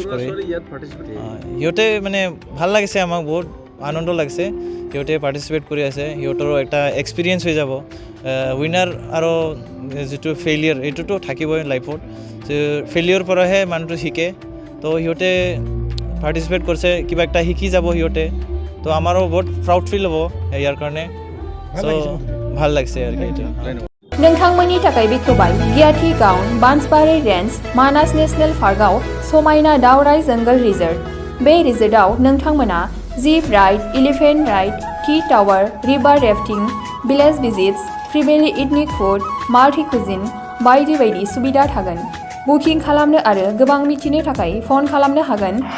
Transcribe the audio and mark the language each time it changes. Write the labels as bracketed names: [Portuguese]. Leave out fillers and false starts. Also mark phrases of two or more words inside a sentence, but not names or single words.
[Assamese] কৰি সিহঁতে মানে ভাল লাগিছে আমাক বহুত আনন্দ লাগিছে সিহঁতে পাৰ্টিচিপেট কৰি আছে সিহঁতৰো এটা এক্সপিৰিয়েঞ্চ হৈ যাব উইনাৰ আৰু যিটো ফেইলিয়াৰ এইটোতো থাকিবই লাইফত ফেইলিয়ৰ পৰাহে মানুহটো শিকে তো সিহঁতে পাৰ্টিচিপেট কৰিছে কিবা এটা শিকি যাব সিহঁতে তো আমাৰো বহুত [English] proud feel [Assamese] হ'ব ইয়াৰ কাৰণে চ' ভাল লাগিছে আৰু এইটো [Bodo] नोंथांमोननि थाखाय बेखेवबाय गियाथि गाउन बान्सबारि रेन्ज मानास नेशनेल पार्कआव समायना दावराय जंगल रिजर्ट बे रिजर्टआव नोंथांमोना [English] zip ride elephant ride tea tower river rafting village visits [Bodo] फ्रिबेलि [English] ethnic food multi cuisine [Bodo] बायदि बायदि सुबिदा थागोन बुकिं खालामनो आरो गोबां मिथिनो थाखाय फन खालामनो हागोन